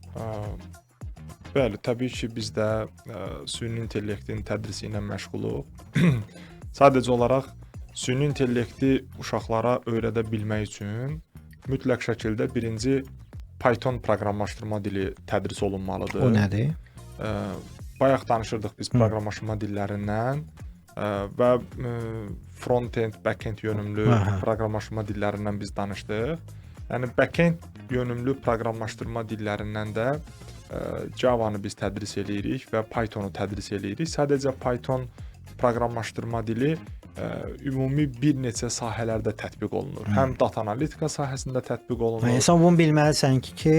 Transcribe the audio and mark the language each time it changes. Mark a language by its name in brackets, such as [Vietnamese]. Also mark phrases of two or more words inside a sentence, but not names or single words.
[Azerbaijani] Bəli, təbii ki, biz də süni intellektin tədrisi ilə məşğuluq. Sadəcə olaraq süni intellekti uşaqlara öyrədə bilmək üçün mütləq şəkildə birinci Python proqramlaşdırma dili tədris olunmalıdır. O nədir? Bayaq danışırdıq biz proqramlaşdırma dillərindən və front-end, back-end yönümlü proqramlaşdırma dillərindən biz danışdıq. Yəni back-end yönümlü proqramlaşdırma dillərindən də Java-nı biz tədris eləyirik və Python-u tədris eləyirik. Sadəcə Python proqramlaşdırma dili ümumi bir neçə sahələrdə tətbiq olunur. Həm data analitika sahəsində tətbiq olunur. Sən bunu bilməlisən ki,